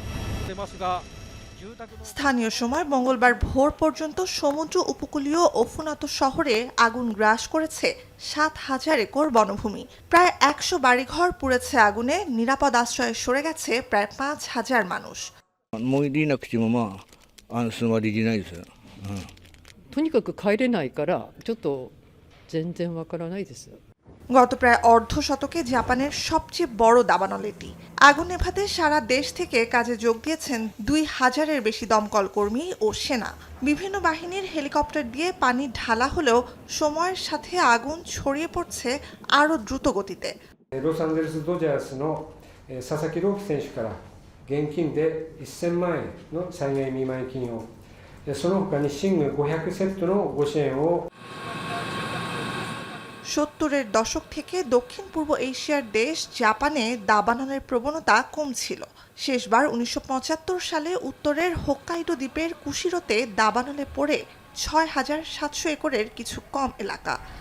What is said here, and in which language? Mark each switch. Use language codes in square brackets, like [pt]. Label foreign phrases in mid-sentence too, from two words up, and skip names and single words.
[bn] স্থানীয় সময় মঙ্গলবার ভোর পর্যন্ত সমুদ্র উপকূলীয় ওফুনাতো শহরে আগুন গ্রাস করেছে 7,000 একর বনভূমি। প্রায় 100 বাড়িঘর পুড়েছে আগুনে। নিরাপদ আশ্রয়ে সরে গেছে প্রায় 5,000 মানুষ। [ja] もういなくても安心はできないですよ。とにかく帰れないからちょっと全然わからないです。 [bn] গত প্রায় অর্ধ শতকে জাপানের সবচেয়ে বড় দাবানল এটি। আগুন নেভাতে সারা দেশ থেকে কাজে যোগ দিয়েছেন 2,000-এর বেশি দমকল কর্মী ও সেনা। বিভিন্ন বাহিনীর হেলিকপ্টার দিয়ে পানি ঢালা হলেও সময়ের সাথে আগুন ছড়িয়ে পড়ছে আরও দ্রুত গতিতে। [ja] ロサンゼルスドジャースの佐々木朗希選手から現金で1000万円の災害見舞い金を、その他に寝具500セットのご支援を。 [bn] 70-এর দশক থেকে দক্ষিণ পূর্ব এশিয়ার দেশ জাপানে দাবানলের প্রবণতা কমছিল। শেষবার 1975 সালে উত্তরের হোক্কাইডো দ্বীপের কুশিরোতে দাবানলে পড়ে 6,700 একরের কিছু কম এলাকা।